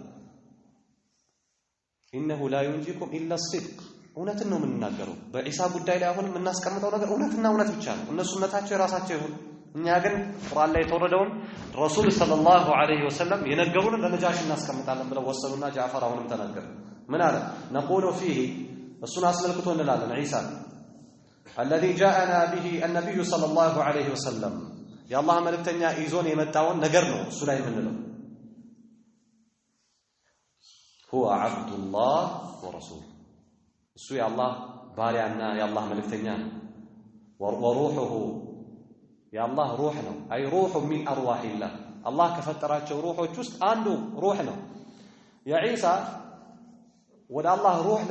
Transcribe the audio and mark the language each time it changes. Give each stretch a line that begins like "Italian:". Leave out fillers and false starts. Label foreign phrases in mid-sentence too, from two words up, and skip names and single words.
Arabic: إنه لا ينجيكم إلا الصدق
Amharic: እውነትን ነው የምንናገረው። በዒሳ ጉዳይ ላይ አሁን የምናስቀምጠው ነገር እውነትና እውነት ብቻ ነው። እነሱ እውነታቸው የራሳቸው ይሁን፣ እኛ ግን ቁርአን ላይ የተወረደውን
Arabic: رسول صلى الله عليه وسلم
Amharic: የነገሩን ለነጃሽ እናስቀምጣለን ብለው ወሰኑና ጃዕፈር አሁንም ተናገረ። ምን አለ?
Arabic: نقول فيه
Amharic: እሱን አስመልክቶ እንላለን ዒሳ
Arabic: الذي جاءنا به النبي صلى الله عليه وسلم
Amharic: የአላህ መልእክተኛ ይዞን የመጣውን ነገር ነው እሱ ላይ የምንለው።
Arabic: هو عبد الله ورسوله
Amharic: እሱ የአላህ ባሪያና የአላህ መልእክተኛ ነው። ወሩሁሁ የአላህ ሩህ ነው።
Arabic: أي روح من
Amharic: አርዋሂላህ አላህ ከፈጠራቸው ሩሆች ውስጥ አንዱ ሩህ ነው። የዒሳ ወደ አላህ ሩህ ለምንድን